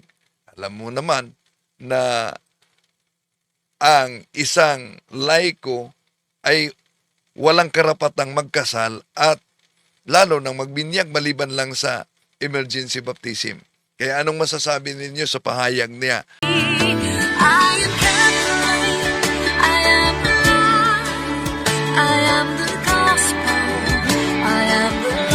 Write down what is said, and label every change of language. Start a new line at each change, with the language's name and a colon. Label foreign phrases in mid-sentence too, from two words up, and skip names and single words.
Filipino: Alam mo naman na ang isang laiko ay walang karapatang magkasal at lalo nang magbinyag maliban lang sa emergency baptism. Kaya anong masasabi ninyo sa pahayag niya?
English: I am Catholic, I am the light, I am the gospel, I am the